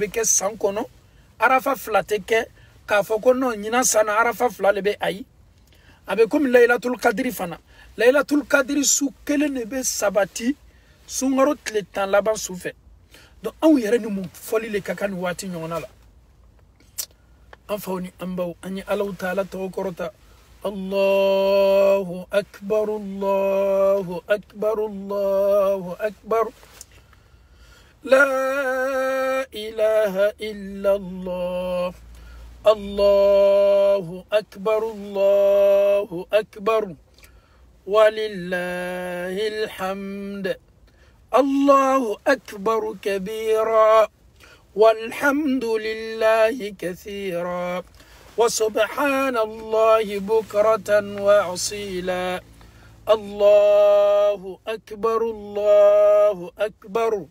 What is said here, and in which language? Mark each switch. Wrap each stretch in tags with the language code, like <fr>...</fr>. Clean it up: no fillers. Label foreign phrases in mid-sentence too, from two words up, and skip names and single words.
<bm>bɛ kɛ san kɔnɔ arafa fila tɛ kɛ k'a fɔ ko non ɲinan san na arafa fila de bɛ ayi a bɛ komi layilatul kadiri fana layilatul kadiri su kelen de bɛ sabati sunkaro tile 10 laban su fɛ donc anw yɛrɛ ni mun fɔli le ka kan nin waati ɲɔgɔnna la an faw ni an baw an ye alaw taala tɔgɔ kɔrɔta</bm> <ar>الله أكبر الله أكبر الله أكبر لا إله إلا الله الله أكبر ولله الحمد الله أكبر كبيرا والحمد لله كثيرا وسبحان الله بكرة وأصيلا الله أكبر</ar>